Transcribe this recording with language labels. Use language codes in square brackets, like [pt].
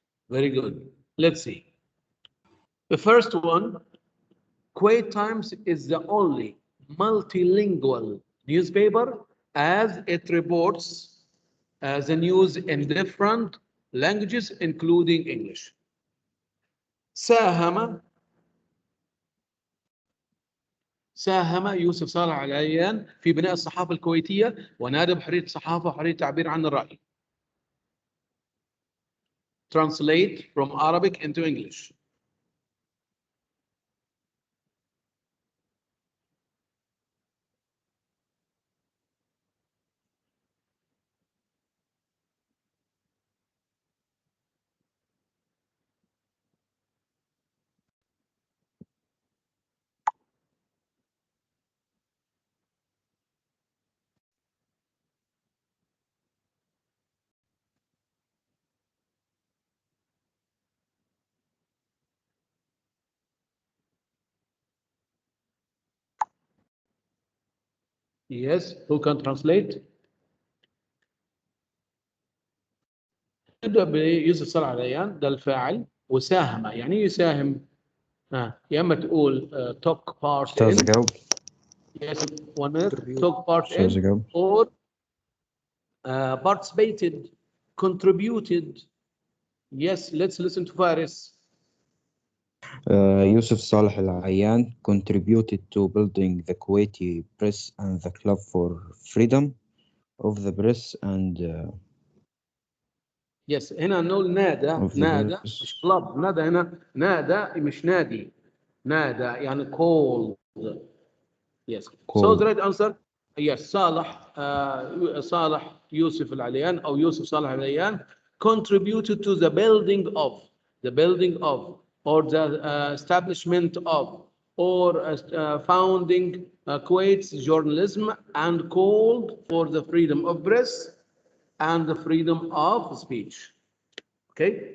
[en] Very good. Let's see. The first one, Kuwait Times is the only multilingual newspaper as it reports the news in different languages, including English. [ar] ساهم يوسف صالح العيان في بناء الصحافة الكويتية ونادى بحرية الصحافة وحرية التعبير عن الرأي. [en] Translate from Arabic into English. Yes, who can translate? [ar] نبدأ بيوسف صالح العيان ده الفاعل وساهم يعني ايه يساهم؟ يا اما تقول [en] took part in. Yes, one minute. Took part in or participated, contributed. Yes, let's listen to Faris. Yousuf Saleh Al-Ayyan contributed to building the Kuwaiti press and the Club for Freedom. of the press and [ar] Yes هنا نقول نادى [en] of the [ar] نادى [en] press. [ar] مش كلاب نادى هنا نادى مش نادي نادى يعني call. [en] Yes. So Call. the right answer yes [ar] صالح صالح يوسف العليان أو يوسف صالح العليان [en] contributed to the building of or the establishment of or founding Kuwait's journalism and called for the freedom of press and the freedom of speech. Okay.